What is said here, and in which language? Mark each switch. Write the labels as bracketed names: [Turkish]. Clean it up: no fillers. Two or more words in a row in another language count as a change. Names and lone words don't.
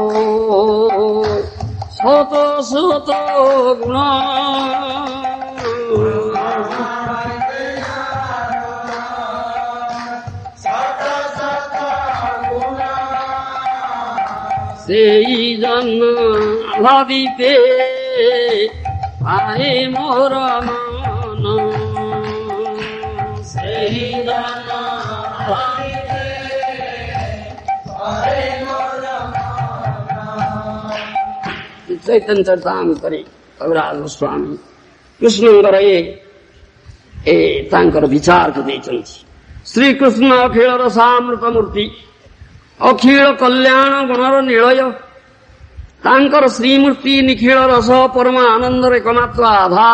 [Bangla] শত শত গুণ, সেই জন্য ভাবিতে পারে মোর মন, সেই জন্য ভাবিতে পারে মোর মন। [Odia] চৈতন্য ଚରିତାମୃତରେ କବିରାଜ ଗୋସ୍ୱାମୀ କୃଷ୍ଣଙ୍କର ଏ ତାଙ୍କର ବିଚାରକୁ ଦେଇଛନ୍ତି। ଶ୍ରୀକୃଷ୍ଣ ଅଖିଳ ରସାମୃତ ମୂର୍ତ୍ତି, ଅଖିଳ କଲ୍ୟାଣ ଗୁଣର ନିଳୟ, ତାଙ୍କର ଶ୍ରୀମୂର୍ତ୍ତି ନିଖିଳ ରସ ପରମ ଆନନ୍ଦର ଏକମାତ୍ର ଆଧାର।